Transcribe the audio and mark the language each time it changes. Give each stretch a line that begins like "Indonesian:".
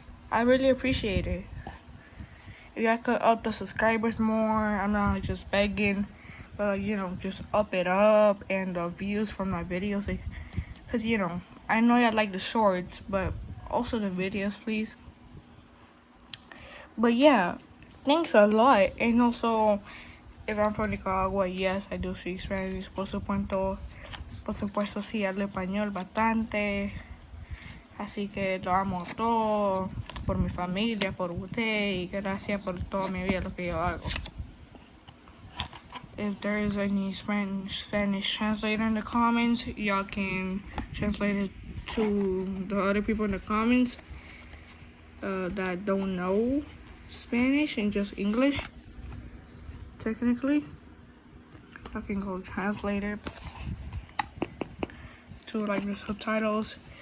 English: I really appreciate it. If I could up the subscribers more, I'm not just begging, but just up it up and the views from my videos. Cause I know y'all like the shorts, but also the videos, please. But yeah, thanks a lot. And also, if I'm from Nicaragua, yes, I do speak Spanish.
Spanish: Por supuesto, sí hablo español bastante. Así que lo amo todo por mi familia, por usted y gracias por toda mi vida lo que yo hago.
English: If there is any Spanish translator in the comments, y'all can translate it to the other people in the comments that don't know Spanish and just English. Technically, I can go translator to like the subtitles.